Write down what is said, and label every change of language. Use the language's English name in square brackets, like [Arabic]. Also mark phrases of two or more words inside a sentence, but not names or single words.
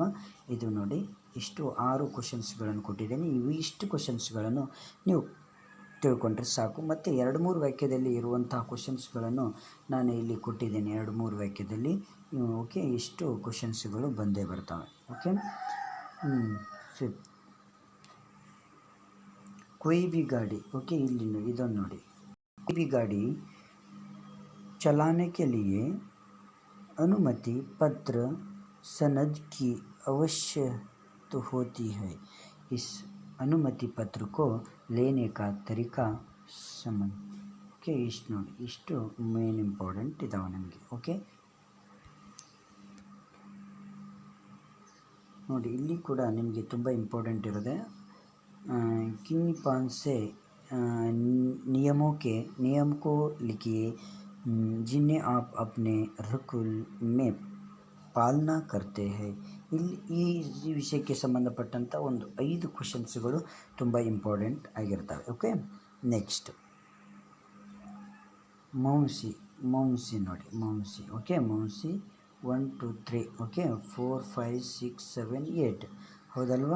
[Kannada] ಇದು ನೋಡಿ, ಇಷ್ಟು 6 ಕ್ವಶನ್ಸ್ಗಳನ್ನು ಕೊಟ್ಟಿದ್ದೇನೆ. ಇಷ್ಟು ಕ್ವಶನ್ಸ್ಗಳನ್ನು ನೀವು ತಿಳ್ಕೊಂಡ್ರೆ ಸಾಕು. ಮತ್ತು 2-3 ವಾಕ್ಯದಲ್ಲಿ ಇರುವಂತಹ ಕ್ವಶನ್ಸ್ಗಳನ್ನು ನಾನು ಇಲ್ಲಿ ಕೊಟ್ಟಿದ್ದೇನೆ, 2-3 ವಾಕ್ಯದಲ್ಲಿ. ಓಕೆ, ಇಷ್ಟು ಕ್ವಶನ್ಸ್ಗಳು ಬಂದೇ ಬರ್ತವೆ. ಓಕೆ, ಫಿಫ್ತ್, [Hindi] कोई भी गाड़ी. ओके, [Kannada] ಇಲ್ಲಿ ಇದನ್ನು ನೋಡಿ, [Hindi] कोई भी गाड़ी चलाने के लिए अनुमति पत्र सनद की आवश्यकता होती है. इस अनुमति पत्र को लेने का तरीका समझ. ओके, [Kannada] ಇಷ್ಟು ನೋಡಿ, ಇಷ್ಟು [English] main important [Kannada] ಇದಾವೆ ನಮಗೆ. ಓಕೆ ನೋಡಿ, ಇಲ್ಲಿ ಕೂಡ ನಿಮಗೆ ತುಂಬ ಇಂಪಾರ್ಟೆಂಟ್ ಇರೋದೆ. [Hindi] किन्हीं 5 से नियम को लिखिए जिन्हें आप अपने रूल में पालना करते हैं. [Kannada] ಇಲ್ಲಿ ಈ ವಿಷಯಕ್ಕೆ ಸಂಬಂಧಪಟ್ಟಂಥ ಒಂದು 5 ಕ್ವಶನ್ಸ್ಗಳು ತುಂಬ ಇಂಪಾರ್ಟೆಂಟ್ ಆಗಿರ್ತವೆ. ಓಕೆ, ನೆಕ್ಸ್ಟ್ ಮೌನ್ಸಿ ನೋಡಿ, ಮೌನ್ಸಿ. ಓಕೆ, ಮೌನ್ಸಿ 1 2 3. ಓಕೆ, 4 5 6 7 8, ಹೌದಲ್ವಾ?